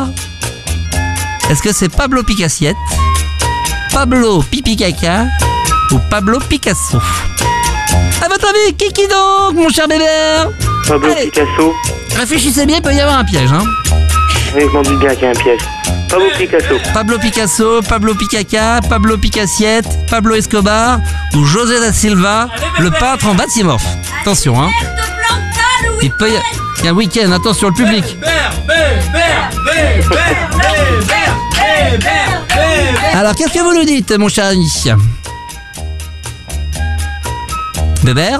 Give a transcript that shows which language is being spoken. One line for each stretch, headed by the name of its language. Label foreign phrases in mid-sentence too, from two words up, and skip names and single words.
French: Est-ce que c'est Pablo Picassiette? Pablo Pipi Caca ou Pablo Picasso? À votre avis, qui donc, mon cher Bébert? Pablo Picasso. Réfléchissez bien, il peut y avoir un piège, hein. Oui, je m'en doute bien qu'il y a un piège. Pablo Picasso. Pablo Picasso, Pablo Picaca, Pablo Picassiette, Pablo Escobar ou José da Silva, le peintre en bâtiment. Attention, hein. Il y a un week-end, attention, le public. Alors, qu'est-ce que vous nous dites, mon cher ami? Bébert?